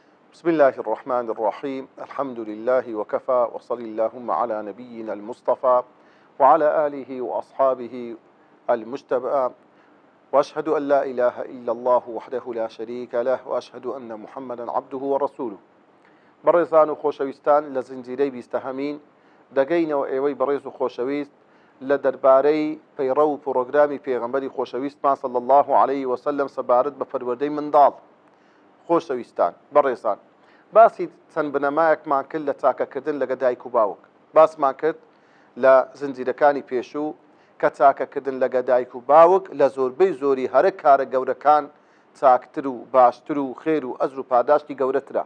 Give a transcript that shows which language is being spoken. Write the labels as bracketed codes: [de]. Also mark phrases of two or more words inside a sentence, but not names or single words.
[ar] بسم الله الرحمن الرحيم الحمد لله وكفى وصلى اللهم على نبينا المصطفى وعلى آله وأصحابه المجتبى وأشهد أن لا إله إلا الله وحده لا شريك له وأشهد أن محمدا عبده ورسوله [ckb] بەڕێزان و خۆشەویستان لە زنجیرەی بیستەهەمین دەگەینەوە ئێوەی بەڕێز و خۆشەویست لە دەربارەی پەیڕە و پرۆگرامی پێغەمبەری خۆشەویستمان [ar] صلی الله عليه وسلم [ckb] سەبارەت بە پەروەردەی منداڵ. خۆشەویستان بەڕێزان باسی چەند بنەمایەکمان کرد لە چاکەکردن لەگە دایک و باوک، باسمان کرد لە زنجیرەکانی پێشوو کە چاکەکردن لەگە دایک و باوک لە زۆربەی زۆری هەرە کارە گەورەکان چاکتر و باشتر و خێر و ئەزر و پاداشتی گەورەترە.